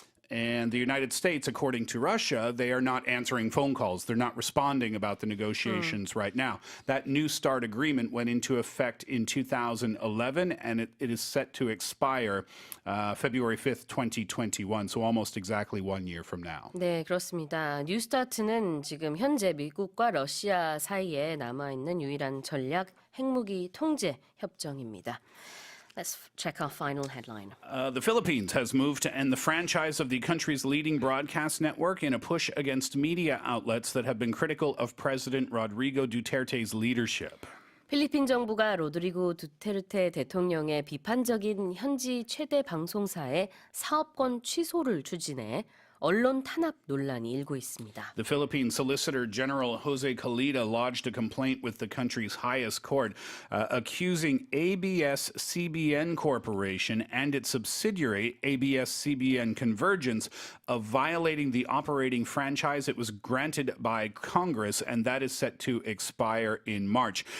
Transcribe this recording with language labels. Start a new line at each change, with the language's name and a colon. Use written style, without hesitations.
English: And the United States, according to Russia, they are not answering phone calls. They're not responding about the negotiations right now. That New START agreement went into effect in 2011, and it is set to expire February 5th, 2021, so almost exactly 1 year from now.
Korean: 네, 그렇습니다. 뉴스타트는 지금 현재 미국과 러시아 사이에 남아있는 유일한 전략 핵무기 통제 협정입니다.
English: Let's check our final headline. The Philippines has moved to end the franchise of the country's leading broadcast network in a push against media outlets that have been critical of President Rodrigo Duterte's leadership.
Korean: 필리핀 정부가 로드리고 두테르테 대통령의 비판적인 현지 최대 방송사의 사업권 취소를 추진해 언론 탄압 논란이 일고 있습니다.
English: The Philippine Solicitor General Jose Calida lodged a complaint with the country's highest court, accusing ABS-CBN Corporation and its subsidiary ABS-CBN Convergence of violating the operating franchise it was granted by Congress, and that is set to expire in March.